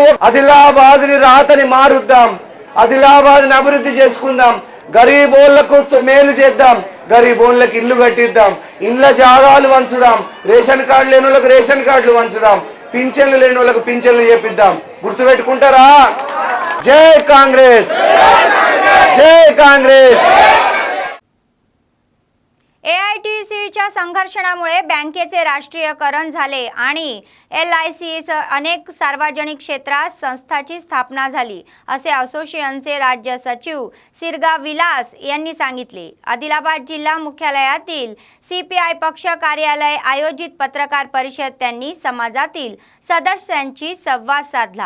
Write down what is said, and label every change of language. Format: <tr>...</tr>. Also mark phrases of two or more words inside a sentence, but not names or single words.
<te>ఆదిలాబాద్ని రాతని మారుద్దాం, ఆదిలాబాద్ని అభివృద్ధి చేసుకుందాం, గరీబోళ్లకు మేలు చేద్దాం, గరీబోళ్ళకి ఇల్లు కట్టిద్దాం, ఇండ్ల జాగాలు వంచుదాం, రేషన్ కార్డు లేని వాళ్ళకి రేషన్ కార్డులు వంచుదాం, పింఛన్లు లేని వాళ్ళకి పింఛన్లు చేపిద్దాం. గుర్తుపెట్టుకుంటారా?</te> <hi>जय कांग्रेस, जय कांग्रेस.</hi> <mr>एआयटीयूसीच्या संघर्षणामुळे बँकेचे राष्ट्रीयकरण झाले आणि LIC अनेक सार्वजनिक क्षेत्रात संस्थाची स्थापना झाली, असे असोसिएशनचे राज्य सचिव सिरगा विलास यांनी सांगितले. आदिलाबाद जिल्हा मुख्यालयातील CPI पक्ष कार्यालय आयोजित पत्रकार परिषद त्यांनी समाजातील सदस्यांची संवाद साधला.</mr>